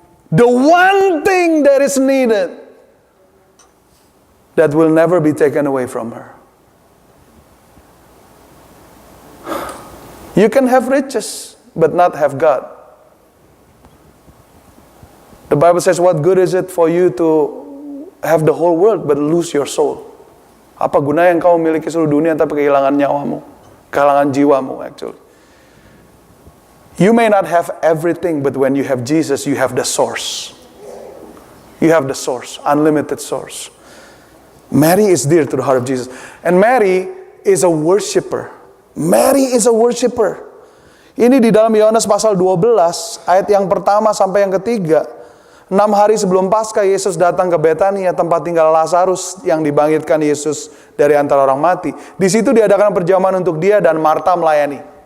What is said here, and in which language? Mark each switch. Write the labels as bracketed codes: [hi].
[en] The one thing that is needed that will never be taken away from her. You can have riches but not have God. The Bible says, what good is it for you to have the whole world but lose your soul? [id] Apa gunanya yang kau memiliki seluruh dunia tapi kehilangan nyawamu, kehilangan jiwamu actually. [en] You may not have everything, but when you have Jesus, you have the source. You have the source, unlimited source. Mary is dear to the heart of Jesus. And Mary is a worshiper. Mary is a worshiper. [id] Ini di dalam Yohanes pasal 12, ayat yang pertama sampai yang ketiga. 6 hari sebelum Paskah, Yesus datang ke Betania, tempat tinggal Lazarus yang dibangkitkan Yesus dari antara orang mati. Di situ diadakan perjamuan untuk dia dan Marta melayani.